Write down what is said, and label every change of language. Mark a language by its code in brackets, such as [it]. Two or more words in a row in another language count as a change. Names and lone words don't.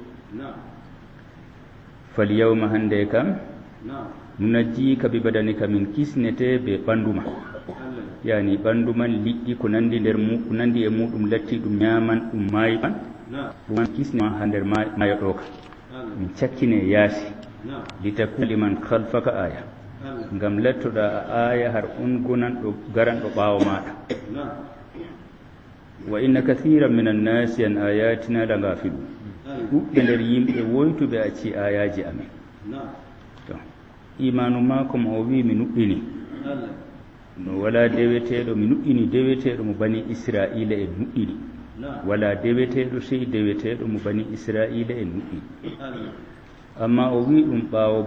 [ar] فاليوم [ff] hande kam [ar] ننجيك ببدنك [ff] min kisnete be ɓanduma yani ɓandu man liƴƴi ko nandi nder ko nandi e muɗum latti ɗum ñaman ɗum maayi man ɗum kisnema ha nder maayo ɗo ka min cakkine yaasi litakuna [ar] لمن خلفك آية [ff] ngam lettoɗa a aya har on gonanɗo garanɗo ɓaawo maɗa [ar] وإن كثيرا من الناس عن آياتنا لغافلون [ff] ɗuɓɓe nder yimɓe woytuɓe acci ayaji amin to imanu mako mo o wi mi nuɗɗini no wala deweteɗo mi nuɗɗini deweteɗo mo bani israila en nuɗɗini wala deweteɗo sey deweteɗo mo bani israila en nuɗɗini amma o wi ɗum ɓaawo